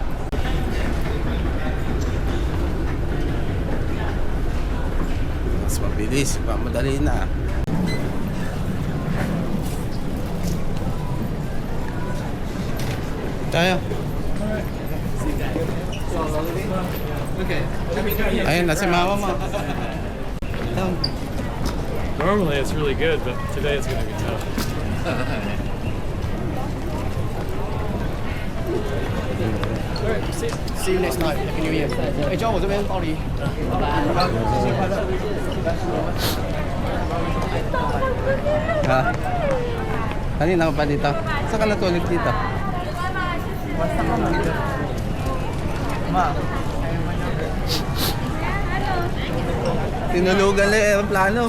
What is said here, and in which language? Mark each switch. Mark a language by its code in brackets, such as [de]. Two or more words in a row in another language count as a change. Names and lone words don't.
[tl] Mas mabilis, pamadali na. Tayo. Ayun na si mama mo. [en] Normally it's really good, but today it's gonna be tough. See you next night. Happy New Year. [zh] 哎，John，我这边报礼。拜拜。新年快乐。 [tl] Ha? Kanina ka pa dito? Saan ka natulog dito? Basta ka mo dito. Ma. Tinulugan na yung aeroplano.